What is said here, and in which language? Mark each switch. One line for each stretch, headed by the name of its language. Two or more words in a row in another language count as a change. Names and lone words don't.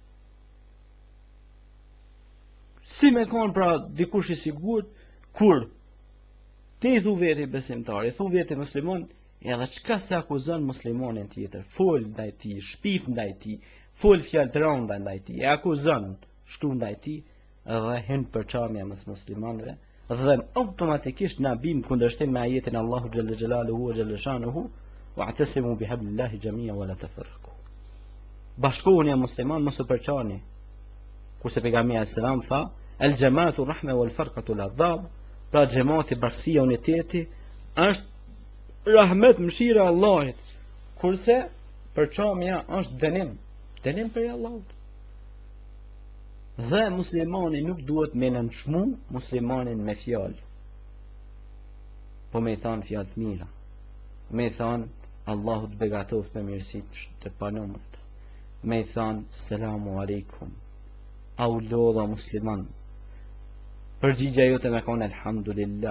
Albanian: Si me konë pra dikush i sigurt kur ti i thu veti besimtar, i thu veti musliman, Edhe çka se akuzon muslimonin tjetër, fol ndaj tij, shpif ndaj tij, fol fjalë të rënda ndaj tij, e akuzon shtu ndaj tij dhe hen përçamja mes muslimanëve dhe automatikisht na bim kundërshtim me ajetin Allahu
Arabic: جل جلاله وجل شأنه واعتصموا بحبل الله جميعا ولا تفرقوا.
Albanian: Bashkohuni e musliman mos u përçani. Kurse pejgamberi selam tha
Arabic: الجماعة رحمة والفرقة عذاب,
Albanian: pra xhamati bashkësia uniteti është rahmet mëshira e Allahit, kurse përçamja është dënim për Allahut. Dhe muslimani nuk duhet me nënçmu muslimanin me fjalë, po me thonë fjalë të mira, me thonë Allahu të begatoft me mirësit të panumërt, me thonë
Arabic: السلام عليكم,
Albanian: au lodha musliman, përgjigja jote me konë elhamdulillah.